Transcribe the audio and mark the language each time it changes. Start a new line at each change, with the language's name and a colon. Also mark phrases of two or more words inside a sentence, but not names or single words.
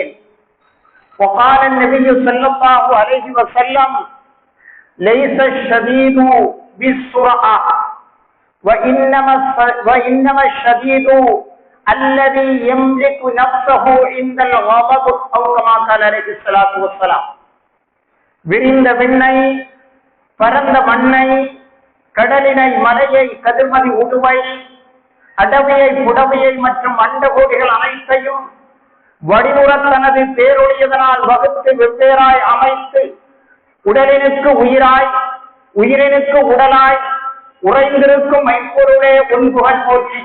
Arabic: وقال النبي صلى الله عليه وسلم: ليس الشديد بالسرعة وإنما الشديد الذي يملك نفسه عند الغضب أو كما قال عليه الصلاة والسلام.
Tamil: விரிந்த விண்ணை, பரந்த மண்ணை, கடலினை, மலையை, கதிர்மதி உடுவை, அடவியை, புடவையை மற்றும் அண்டகோடிகள் அனைத்தையும் வடிவுற தனது பேரொழியதனால் வகுத்து வெவ்வேறாய் அமைத்து உடலினுக்கு உயிராய், உயிரினுக்கு உடலாய் உறைந்திருக்கும் மெய்ப்பொருளே உன் புகழ் போற்றி.